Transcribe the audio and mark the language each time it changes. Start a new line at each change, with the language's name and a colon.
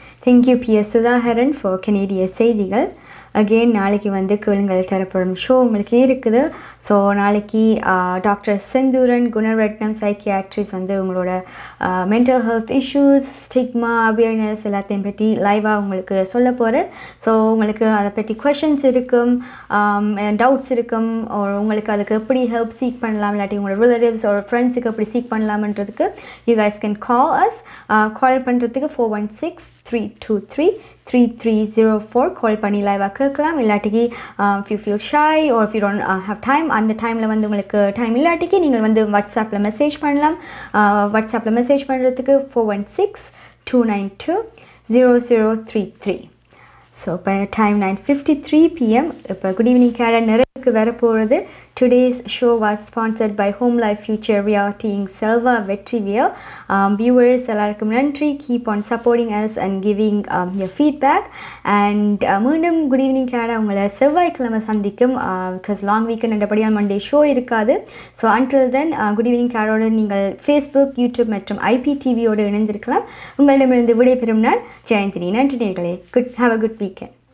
English: Thank you Ps.ச for Canadian
Tamil: செய்திகள். Again நாளைக்கு வந்து கேளுங்கள் தரப்படும் ஷோ உங்களுக்கு இருக்குது. ஸோ நாளைக்கு டாக்டர் செந்தூரன் குணரட்னம் சைக்கியாட்ரிஸ்ட் வந்து உங்களோட mental health issues, stigma, awareness எல்லாத்தையும் பற்றி லைவாக உங்களுக்கு சொல்ல போகிறேன். ஸோ உங்களுக்கு அதை பற்றி கொஷின்ஸ் இருக்கும், டவுட்ஸ் இருக்கும், உங்களுக்கு அதுக்கு எப்படி ஹெல்ப் சீக் பண்ணலாம், இல்லாட்டி உங்களோட ரிலேட்டிவ்ஸ் ஒரு ஃப்ரெண்ட்ஸுக்கு எப்படி seek பண்ணலாம்ன்றதுக்கு
English: You guys can call us.
Tamil: கால் பண்ணுறதுக்கு 416-323-3304 கால் பண்ணி லைவாக கேட்கலாம். இல்லாட்டிக்கு
English: if you feel shy or if you don't have time,
Tamil: அந்த டைமில் வந்து உங்களுக்கு டைம் இல்லாட்டிக்கு நீங்கள் வந்து வாட்ஸ்அப்பில் மெசேஜ் பண்ணலாம். வாட்ஸ்அப்பில் மெசேஜ் பண்ணுறதுக்கு 416-292-0033. ஸோ இப்போ டைம் 9:53 PM. இப்போ குட் ஈவினிங் கேடா நிறைவுக்கு வரப்போகிறது.
English: Today's show was sponsored by Home Life Future Reality in Selva Vetrivel.
Tamil: Viewers, எல்லாருக்கும் நன்றி.
English: Keep on supporting us and giving your feedback.
Tamil: And மீண்டும் குட் ஈவினிங் கேடா உங்களை செவ்வாய்க்கிழமை சந்திக்கும். Because long weekend என்றபடியால் Monday show இருக்காது. So until then good evening கேடோடு நீங்கள் Facebook, YouTube மற்றும் IPTVயோடு இணைந்திருக்கலாம். உங்களிடமிருந்து விடைபெறும் நான் ஜெயந்தினி. நன்றி நேயர்களே.
English: Have a good weekend.